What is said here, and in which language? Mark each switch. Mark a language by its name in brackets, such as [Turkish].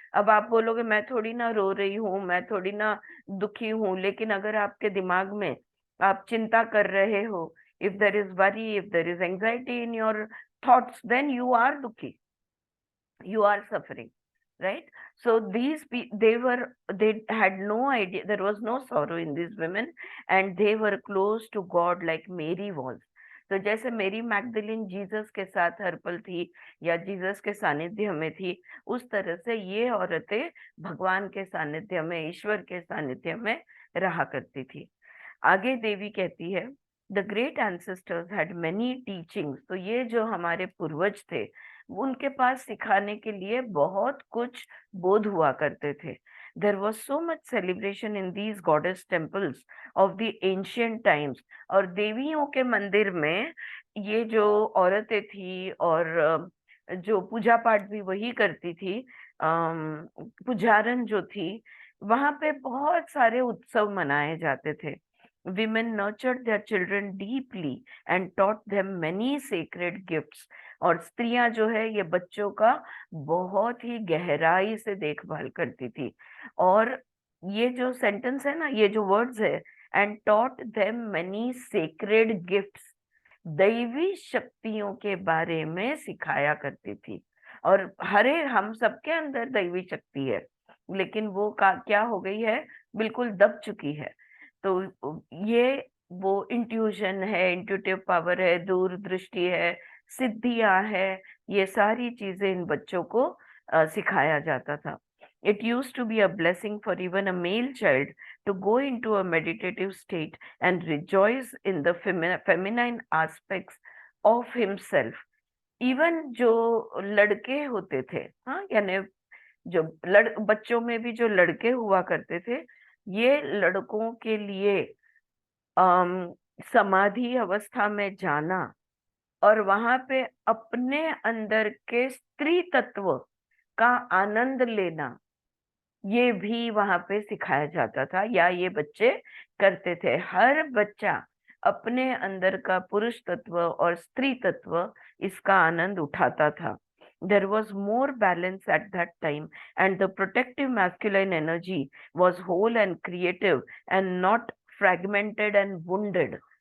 [Hindi] अब आप बोलोगे मैं थोड़ी ना रो रही हूँ, मैं थोड़ी ना दुखी हूँ, लेकिन अगर आपके दिमाग में आप चिंता कर रहे हो, [English] if there is worry, if there is anxiety in your thoughts, then you are [Hindi] दुखी, [English] you are suffering, right? So they had no idea, there was no sorrow in these women, and they were close to God like Mary was. [Hindi] तो जैसे मेरी मैगदलीन Jesus के साथ हर पल थी, या Jesus के सानिध्य में थी, उस तरह से ये औरतें भगवान के सानिध्य में, ईश्वर के सानिध्य में रहा करती थी। आगे देवी कहती है, [English] The great ancestors had many teachings. [Hindi] तो ये जो हमारे पूर्वज थे, उनके पास सिखाने के लिए बहुत कुछ बोध हुआ करते थे। [English] There was so much celebration in these goddess temples of the ancient times. [Hindi] और देवियों के मंदिर में ये जो औरतें थी, और जो पूजा पाठ भी वही करती थी, पुजारन जो थी, वहां पे बहुत सारे उत्सव मनाए जाते थे। [English] Women nurtured their children deeply and taught them many sacred gifts। [Hindi] और स्त्रियां जो है ये बच्चों का बहुत ही गहराई से देखभाल करती थी। और ये जो सेंटेंस है ना, ये जो वर्ड्स है, [English] and taught them many sacred gifts, [Hindi] दैवी शक्तियों के बारे में सिखाया करती थी। और हरे हम सबके अंदर दैवी शक्ति है, लेकिन वो का क्या हो गई है, बिल्कुल दब चुकी है। तो ये वो इंट्यूशन है, इंट्यूटिव पावर है, दूरदृष्टि है, सिद्धियां है, ये सारी चीजें इन बच्चों को सिखाया जाता था। [English] It used to be a blessing for even a male child to go into a meditative state and rejoice in the feminine aspects of himself. [Hindi] Even जो लड़के होते थे, हाँ, यानी जो बच्चों में भी जो लड़के हुआ करते थे, ये लड़कों के लिए अम समाधि अवस्था में जाना और वहां पे अपने अंदर के स्त्री तत्व का आनंद लेना, ये भी वहां पे सिखाया जाता था, या ये बच्चे करते थे। हर बच्चा अपने अंदर का पुरुष तत्व और स्त्री तत्व इसका आनंद उठाता था। [English] There was more balance at that time, and the protective masculine energy was whole and creative and not fragmented and wounded.